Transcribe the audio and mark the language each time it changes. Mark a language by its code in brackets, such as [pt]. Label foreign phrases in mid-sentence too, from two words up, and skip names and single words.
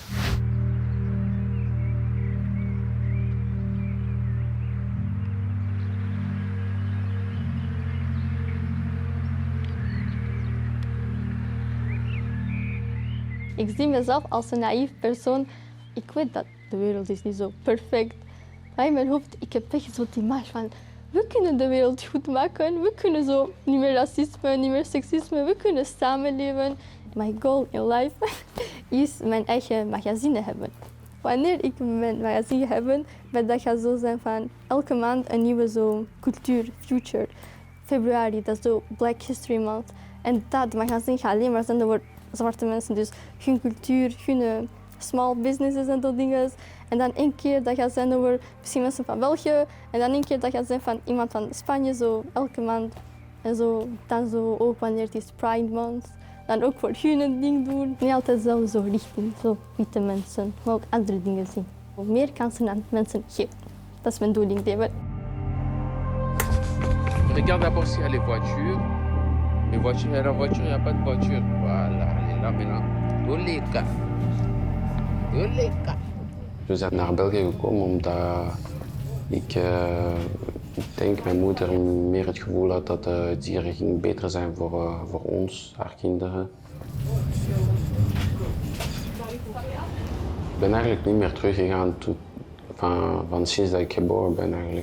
[nl] Ik zie mezelf als een naïef persoon. Ik weet dat de wereld is niet zo perfect. Maar in mijn hoofd, ik heb echt zo die image van... We kunnen de wereld goed maken. We kunnen zo niet meer racisme, niet meer seksisme. We kunnen samenleven. [en] my goal in life is [nl] mijn eigen magazine hebben. Wanneer ik mijn magazine heb, dat gaat zo zijn van elke maand een nieuwe zo cultuur, future. Februari, dat is zo Black History Month. En dat magazine gaat alleen maar zijn voor zwarte mensen. Dus hun cultuur, hun [en] small businesses [nl] en dat dingen. En dan één keer dat gaat zijn over misschien mensen van België. En dan één keer dat gaat zijn van iemand van Spanje, zo elke maand. En zo, dan zo ook wanneer het is Pride Month. Dan ook voor hun een ding doen. Niet altijd zo richting zo witte mensen, maar ook andere dingen zien. Meer kansen aan mensen geven. Dat is mijn doel in het leven. [fr] Regarde d'abord s'il y a les voitures. Les voitures, il y a la voiture, il n'y a pas de voiture. Voilà, elle est là maintenant. Doleka. Doleka. [nl] We zijn naar België gekomen omdat ik denk mijn moeder meer het gevoel had dat het hier ging beter zijn voor ons, haar kinderen. Ik ben eigenlijk niet meer teruggegaan van sinds dat ik geboren ben eigenlijk.